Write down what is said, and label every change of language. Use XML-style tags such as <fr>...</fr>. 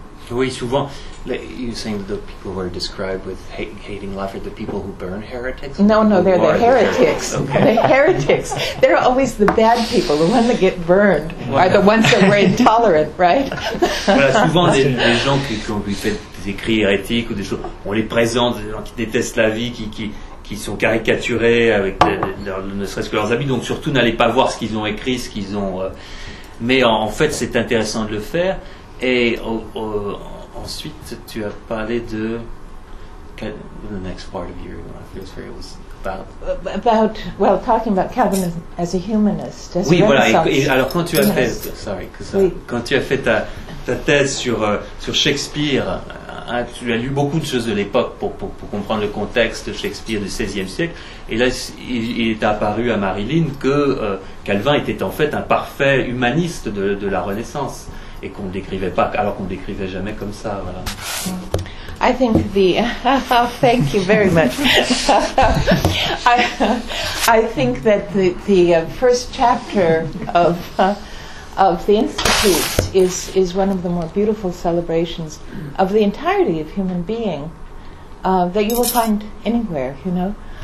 <fr>Oui, souvent,</fr> <en>you're saying the people who are described with hating life are the people who burn heretics? No, they're the heretics. Okay. The heretics. They're always the bad people. The ones that get burned are the ones that were intolerant, right?</en> <fr>Voilà, souvent, des gens qui ont fait des écrits hérétiques ou des choses, on les présente, des gens qui détestent la vie, qui sont caricaturés, avec ne serait-ce que leurs habits. Donc surtout, n'allez pas voir ce qu'ils ont écrit, ce qu'ils ont... Mais en fait, c'est intéressant de le faire. Et ensuite, tu as parlé de</fr> <en>the next part of your philosophy was about well, talking about Calvin as a humanist. As</en> <fr>oui,</fr> <en>a</en> <fr>voilà. Et alors, quand tu as fait, quand tu as fait ta thèse sur Shakespeare, hein, tu as lu beaucoup de choses de l'époque pour comprendre le contexte de Shakespeare du XVIe siècle. Et là, il est apparu à Marilyn que Calvin était en fait un parfait humaniste de la Renaissance. Et qu'on ne décrivait pas, alors qu'on ne décrivait jamais comme ça, voilà.</fr> <en>I think the... thank you very much. I think that the first chapter of the Institute is one of the more beautiful celebrations of the entirety of human being that you will find anywhere, you know.</en>